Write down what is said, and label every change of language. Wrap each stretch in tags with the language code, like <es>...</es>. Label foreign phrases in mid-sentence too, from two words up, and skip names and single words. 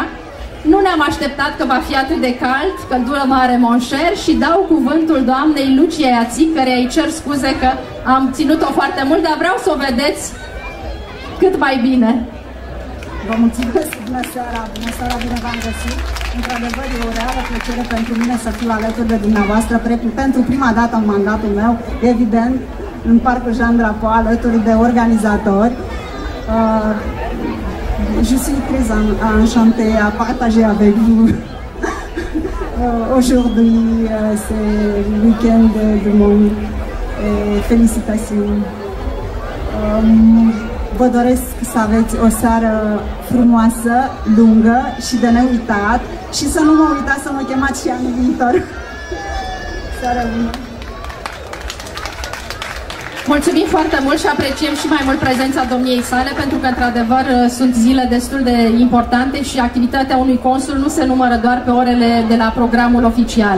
<ro>Nu ne-am așteptat că va fi atât de cald, căldură mare monșer, și dau cuvântul doamnei Lucia Iațic, care îi cer scuze că am ținut-o foarte mult, dar vreau să o vedeți cât mai bine. Vă mulțumesc, bună seara, bine v-am găsit. Într-adevăr, e o reală plăcere pentru mine să fiu alături de dumneavoastră pentru prima dată în mandatul meu, evident, în Parcul Jean Drapeau, alături de organizatori.</ro> <fr>Je suis très enchantée à partager avec vous. Aujourd'hui, c'est le week-end du monde. Félicitations.</fr> <ro>Vă doresc să aveți o seară frumoasă, lungă și de neuitat și să nu mă uitați să mă chemați și anul viitor. Seară bună! Mulțumim foarte mult și apreciem și mai mult prezența domniei sale, pentru că, într-adevăr, sunt zile destul de importante și activitatea unui consul nu se numără doar pe orele de la programul oficial.</ro>